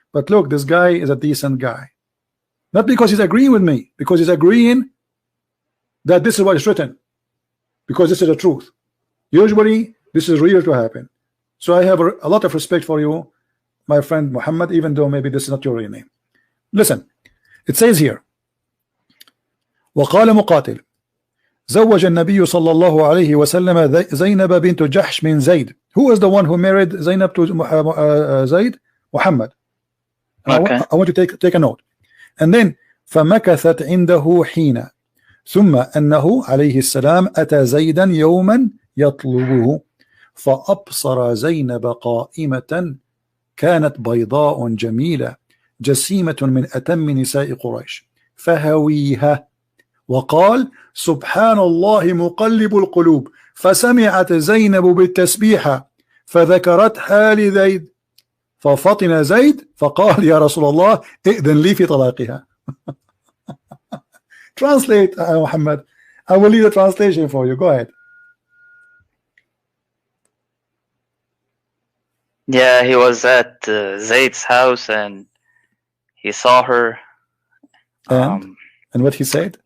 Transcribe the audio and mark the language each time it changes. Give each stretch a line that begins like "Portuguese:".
English: But look, this guy is a decent guy. Not because he's agreeing with me, because he's agreeing that this is what is written, because this is the truth. Usually this is real to happen. So I have a lot of respect for you, my friend Muhammad, even though maybe this is not your real name. Listen, it says here,
Arabic: وقال مقاتل زوج النبي صلى الله عليه وسلم زينب بنت جحش من زيد.
English: Who is the one who married Zainab to Zayd? Muhammad. Okay. I want you to take a note. And then
Arabic: فمكثت عنده حين ثم أنه عليه السلام أتى زيدا يوما يطلبه فأبصر زينب قائمة كانت بيضاء جميلة جسيمة من أتم نساء قريش فهويها وقال سبحان الله مقلب القلوب فسمعت زينب بالتسبيحة فذكرتها لزيد ففطن زيد فقال يا رسول الله ائذن لي في طلاقها.
English: Translate, Muhammad. I will leave the translation for you. Go ahead. Yeah, he was at Zayd's house and he saw her. And what he said?